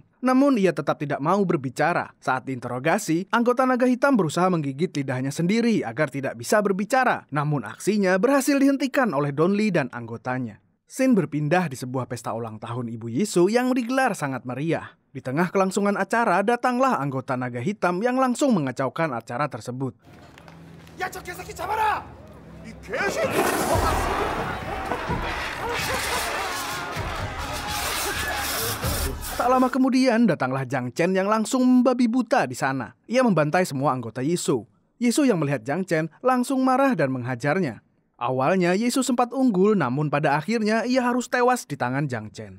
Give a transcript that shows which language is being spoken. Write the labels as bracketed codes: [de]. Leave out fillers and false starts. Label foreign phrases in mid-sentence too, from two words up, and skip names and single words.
[id] Namun ia tetap tidak mau berbicara. Saat diinterogasi, anggota naga hitam berusaha menggigit lidahnya sendiri agar tidak bisa berbicara. Namun aksinya berhasil dihentikan oleh Don Lee dan anggotanya. Scene berpindah di sebuah pesta ulang tahun Ibu Yisoo yang digelar sangat meriah. Di tengah kelangsungan acara, datanglah anggota naga hitam yang langsung mengacaukan acara tersebut. [ko] 야, 저 개새끼 잡아라! 이 개새끼! [id] Tak lama kemudian datanglah Jang Chen yang langsung membabi buta di sana. Ia membantai semua anggota Yisoo. Yisoo yang melihat Jang Chen langsung marah dan menghajarnya. Awalnya Yisoo sempat unggul, namun pada akhirnya ia harus tewas di tangan Jang Chen.